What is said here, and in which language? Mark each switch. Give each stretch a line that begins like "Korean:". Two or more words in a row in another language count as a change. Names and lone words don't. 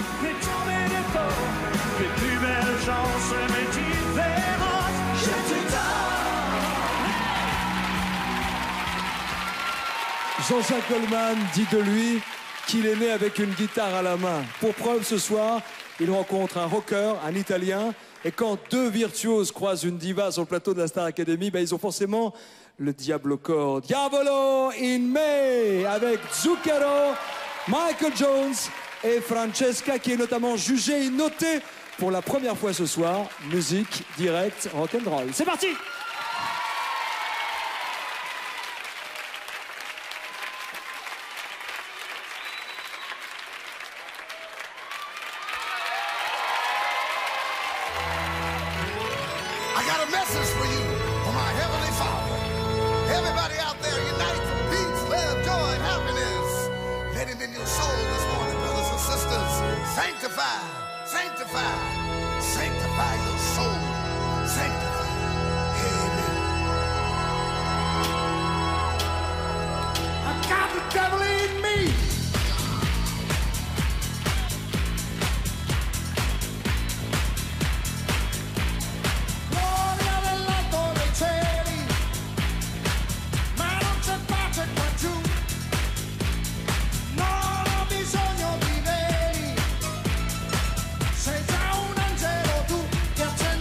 French: Les plus belles chances, mais différentes, je te donne. Jean-Jacques Goldman dit de lui qu'il est né avec une guitare à la main. Pour preuve, ce soir, il rencontre un rocker, un Italien. Et quand deux virtuoses croisent une diva sur le plateau de la Star Academy, ben, ils ont forcément le diable au corps. Diavolo in me, avec Zucchero, Michael Jones et Francesca, qui est notamment jugée et notée pour la première fois ce soir. Musique, direct, rock'n'roll. C'est parti!
English: I got a message for you from our Heavenly Father. Everybody out there, unite for peace, love, joy, and happiness. Let him in your soul this morning, brothers and sisters. Sanctify, sanctify, sanctify your soul. Sanctify. Amen. I got the devil in me.
Italian: Gloria dell'alto dei cieli, ma non c'è pace qua giù. Non ho bisogno di veli, sei già un angelo tu che